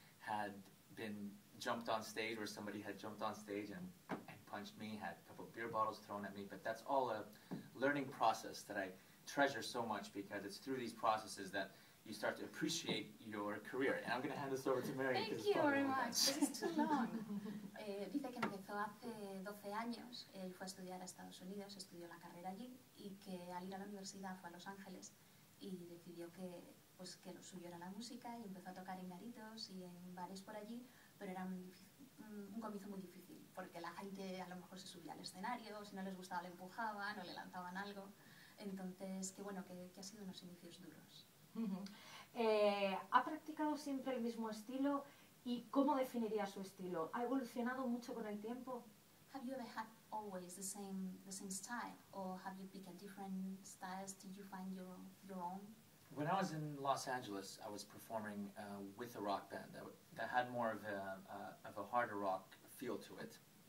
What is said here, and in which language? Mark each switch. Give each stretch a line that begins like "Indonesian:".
English: Had been jumped on stage, or somebody had jumped on stage and punched me, had a couple of beer bottles thrown at me, but that's all a learning process that I treasure so much, because it's through these processes that you start to appreciate your career. And I'm going to hand this over to Mary. Thank you very much. This is too long.
Spanish: Dice que empezó hace 12 años, él fue a estudiar a Estados Unidos, estudió la carrera allí, y que al ir a la universidad fue a Los Ángeles y decidió que lo suyo era la música, y empezó a tocar en garitos y en bares por allí, pero era un comienzo muy difícil, porque la gente a lo mejor se subía al escenario, si no les gustaba le empujaban o le lanzaban algo. Entonces, que ha sido unos inicios duros. ¿Ha practicado siempre el mismo estilo? ¿Y cómo definiría su estilo? ¿Ha evolucionado mucho con el tiempo?
English: Have you ever had always the same style, or have you picked different styles? Did you find your own? When I was in Los Angeles, I was performing with a rock band that had more of a harder rock feel to it.